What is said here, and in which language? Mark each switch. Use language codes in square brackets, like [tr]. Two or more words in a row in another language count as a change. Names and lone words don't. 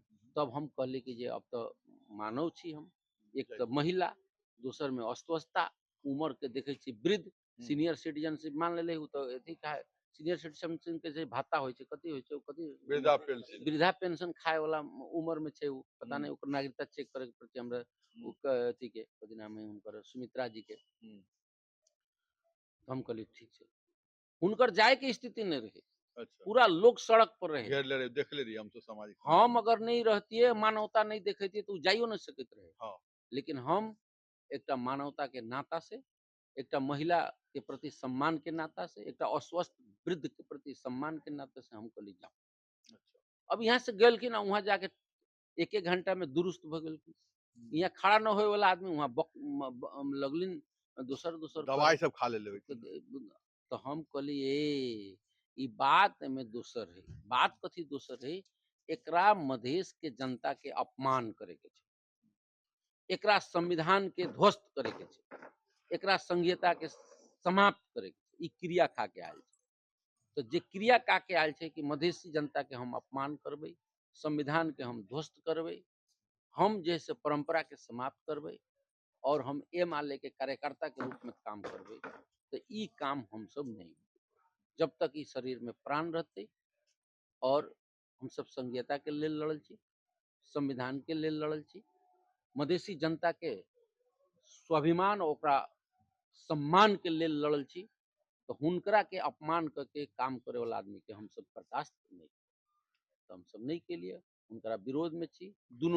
[mai] तब हम कहली कि जे अब तो मानव छी हम, एक तो महिला, दूसर में अस्वस्थता, उम्र के देखे छी वृद्ध, [en] senior citizenship [mai] मान लेले उ तो अथी का [en] senior citizen [mai] के जे भाता होय छे, कथी होय छे, कथी वृद्धा पेंशन खाए वाला उम्र में छे, उ पता नहीं ओकर नागरिकता चेक करे के प्रति हमरा उ अथी के कथी नाम है उनकर सुमित्रा जी के। हम कहली ठीक छे, हुनकर जाए के स्थिति नहीं रहे। अच्छा, पूरा लोग सड़क पर रहे, घेर ले रहे, देख ले रही हम तो सामाजिक। हम अगर नहीं रहती मानवता नहीं देखती तो जाइयो नहीं सकते रहे। हाँ। लेकिन हम एक मानवता के नाता से, एक महिला के प्रति सम्मान के नाता से, एक अस्वस्थ वृद्ध के प्रति सम्मान के नाते से हम कहली जाओ। अच्छा, अब यहाँ से गलखिन वहां जाके 1-1 घंटा में दुरुस्त भ गेलखिन। यहाँ खड़ा न होए वाला आदमी वहां लगलिन दूसर दवाई सब खा ले लेवे। तो हम कहली ई बात में दोसर है, बात कथी दोसर है, एकरा मधेश के जनता के अपमान करे के छे, एकरा संविधान के ध्वस्त करे के छे, एकरा संघीयता के समाप्त करे के छे, ई क्रिया खा के आयल छे। तो जे क्रिया का के आयल छै कि मधेसी जनता के हम अपमान करबै, संविधान के हम ध्वस्त करबै, हम जे से परंपरा के समाप्त करबै और हम एम के कार्यकर्ता के रूप में काम करबै, तो ई काम हम सब नहीं, जब तक ई शरीर में प्राण रहते और हम सब संघीयता के लेल लड़ल छी, संविधान के लेल लड़ल छी, मधेसी जनता के स्वाभिमान और ओकरा सम्मान के लेल लड़ल छी, तो हुनकरा के अपमान करके काम करे वाला आदमी के हम सब बर्दाश्त नहीं, तो हम सब नहीं के लिए हुनकरा विरोध में छी, दुनू